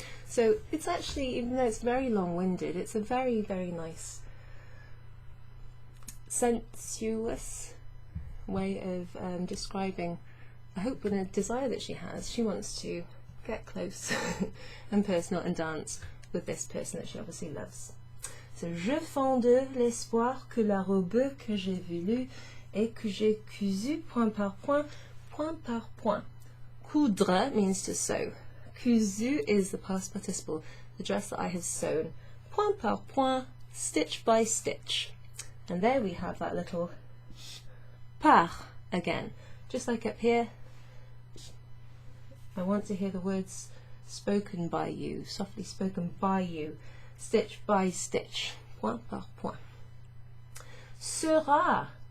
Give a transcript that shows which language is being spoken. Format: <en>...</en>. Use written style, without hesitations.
<en>So it's actually, even though it's very long-winded, it's a very, very nice, sensuous way of describing a hope and a desire that she has. She wants to get close and personal and dance with this person that she obviously loves.</en> <fr>So, je fonde l'espoir que la robe que j'ai voulu et que j'ai cousu point par point, point par point.</fr> <en>Coudre means to sew. Cousu is the past participle, the dress that I have sewn.</en> <fr>Point par point,</fr> <en>stitch by stitch. And there we have that little par again. Just like up here, I want to hear the words spoken by you, softly spoken by you, stitch by stitch,</en> <fr>point par point.</fr> <en>Sera.</en>